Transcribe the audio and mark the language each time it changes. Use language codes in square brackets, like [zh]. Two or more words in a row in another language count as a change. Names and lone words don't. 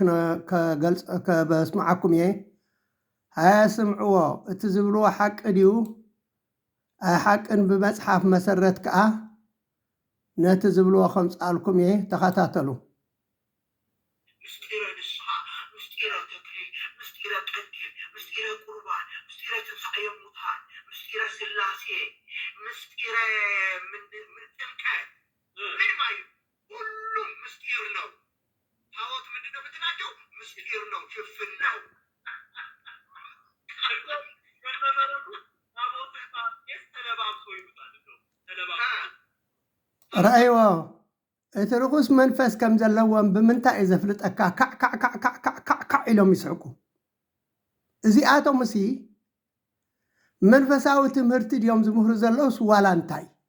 [ti] ከበስማዓኩም እየ። ሃያስምዕዎ እቲ ዝብልዎ ሓቂ ድዩ ኣይ ሓቅን ብመፅሓፍ መሰረት ከዓ ነቲ ዝብልዎ ከምፃልኩም እየ። ተኸታተሉ። [am] ምስጢረ ንስሓ፣ ምስጢረ ተክሊል፣ ምስጢረ ቀዲል፣ ምስጢረ ቁርባን፣ ምስጢረ ትንሣኤ ሙታን፣ ምስጢረ ስላሴ፣ ምስጢረ ጥምቀት ምን ማለት ሁሉም ምስጢር ነው። ታቦት ምንድን ነው ብትላቸው ምስጢር ነው፣ ሽፍን ነው። [ti] ረአይዎ እቲ ርኩስ መንፈስ ከም ዘለዎም ብምንታይ እዩ ዘፍልጠካ? ካዕ ኢሎም ይስሕቁ። እዚኣቶም እሲ መንፈሳዊ ትምህርቲ ድዮም ዝምህሩ ዘለዉ ዋላ እንታይ?